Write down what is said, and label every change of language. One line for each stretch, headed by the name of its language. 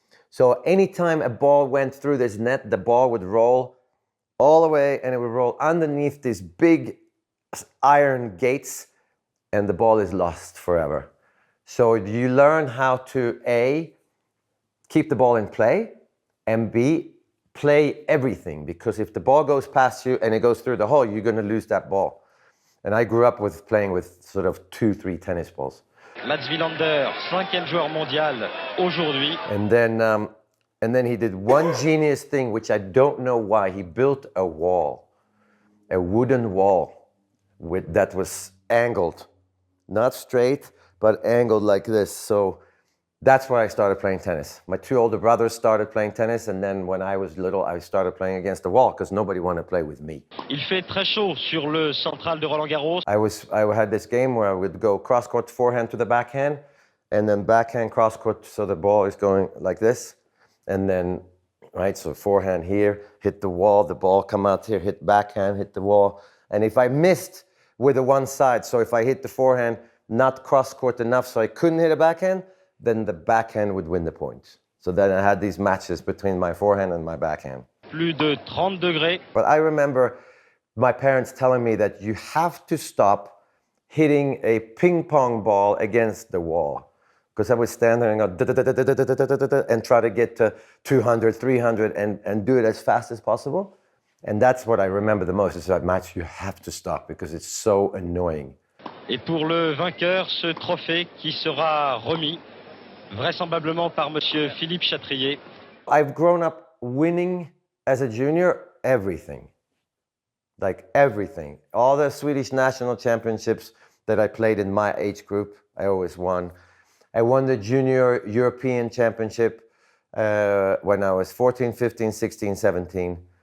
English: So anytime a ball went through this net, the ball would roll all the way, and it would roll underneath these big iron gates, and the ball is lost forever. So you learn how to A, keep the ball in play, and B, play everything. Because if the ball goes past you and it goes through the hole, you're going to lose that ball. And I grew up with playing with sort of 2-3 tennis balls.
French: Mats Wilander, 5e joueur mondial aujourd'hui.
English: And then And then he did one genius thing, which I don't know why. He built a wall, a wooden wall that was angled, not straight, but angled like this. So that's where I started playing tennis. My two older brothers started playing tennis, and then when I was little, I started playing against the wall because nobody wanted to play with me.
French: Il fait très chaud sur le central de Roland Garros.
English: I had this game where I would go cross-court forehand to the backhand, and then backhand cross-court, so the ball is going like this. And then, right, so forehand here, hit the wall, the ball come out here, hit backhand, hit the wall. And if I missed with the one side, so if I hit the forehand, not cross-court enough so I couldn't hit a backhand, then the backhand would win the point. So then I had these matches between my forehand and my backhand.
French: Plus de 30 degrés.
English: But I remember my parents telling me that you have to stop hitting a ping pong ball against the wall. Because I would stand there and go and try to get to 200, 300 and do it as fast as possible. And that's what I remember the most. It's that match you have to stop because it's so annoying.
French: Et pour le vainqueur, ce trophée qui sera remis vraisemblablement par Monsieur Philippe Chatrier.
English: I've grown up winning as a junior everything. Like everything. All the Swedish national championships that I played in my age group, I always won. I won the Junior European Championship when I was 14, 15, 16, 17.